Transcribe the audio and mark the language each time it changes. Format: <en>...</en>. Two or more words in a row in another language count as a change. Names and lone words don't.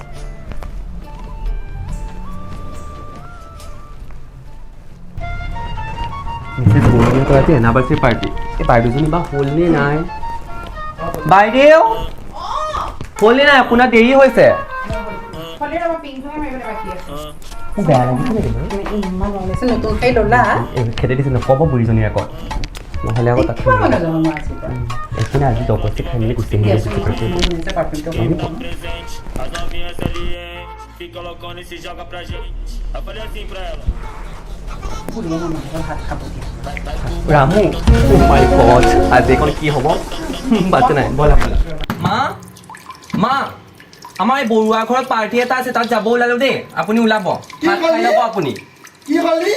<as>মিছেছ বৰুণীয়ে কয় আজি</as> <en>anniversary party</en> <as>এই বাইদেউজনী বা হ'লনে নাই বাইদেউ হ'লনে নাই আপোনাৰ দেৰি হৈছে ফলে ৰবা পিংকহে মাৰিবলৈ বাকী আছে বেয়া লাগিছে নেকি বাৰু ইমান ওলাইছে নতুনকৈ ল'লা খেদি দিছে নক'ব বুঢ়ীজনীৰ আগত নহ'লে আকৌ তাত একো নাই আজি জবৰদস্তি খাই মেলি গুচি আহিলে</as> <pt>Fica loucona e se joga pra gente. Eu falei assim pra ela.</pt> <as>ৰামু</as> <en>my god</en> <as>আজি এইখন কি হ'ব বাচ্ছা নাই ব'লা ব'লা মা মা আমাৰ এই বৰুৱা ঘৰত পাৰ্টি এটা আছে তাত যাব ওলালো দেই আপুনি ওলাব ভাত খাই ল'ব আপুনি কি হ'লি</as>